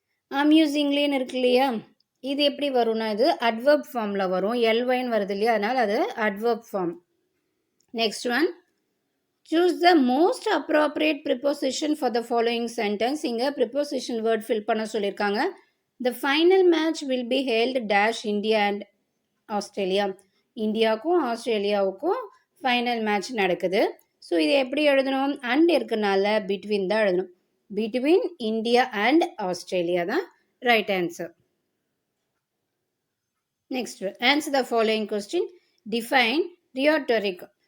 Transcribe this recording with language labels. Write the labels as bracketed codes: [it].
[ta] அம்யூசிங்லின்னு இருக்கு இல்லையா, இது எப்படி வரும்னா இது அட்வர்ப் ஃபார்மில் வரும். எல்வைன்னு வருது இல்லையா, அதனால் அது adverb form. Next one, [en] choose the most appropriate preposition for the following sentence. [ta] இங்க preposition word fill பண்ண சொல்லியிருக்காங்க. [en] The final match will be held dash India and Australia. [ta] இந்தியாவுக்கும் ஆஸ்திரேலியாவுக்கும் ஃபைனல் மேட்ச் நடக்குது. ஸோ இது எப்படி எழுதணும், அண்ட் இருக்கனால பிட்வீன் தான் எழுதணும். பிட்வீன் இந்தியா அண்ட் ஆஸ்திரேலியா தான் right answer. [en] Next, answer the following question. Define rhetoric.